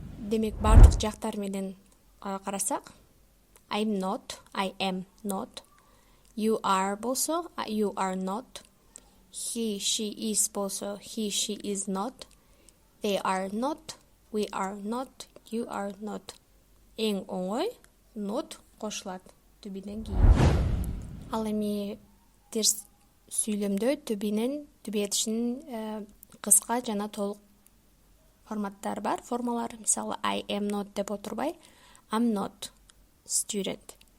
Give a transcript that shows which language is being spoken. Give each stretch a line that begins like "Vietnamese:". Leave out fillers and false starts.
Kyrgyz: Демек, бардык жактар менен карасак,
English: I'm not, I am not. You are болсо, you are not. He, she is болсо, he, she is not. They are not, we are not, you are not.
Kyrgyz: Эң оңой not кошулат to be'ден кийин. Ал эми терс сүйлөмдө to be этишинин кыска жана толук форматтары бар, формалар.
English: Мисалы, I am not
Kyrgyz: деп отурбай,
English: I'm not student.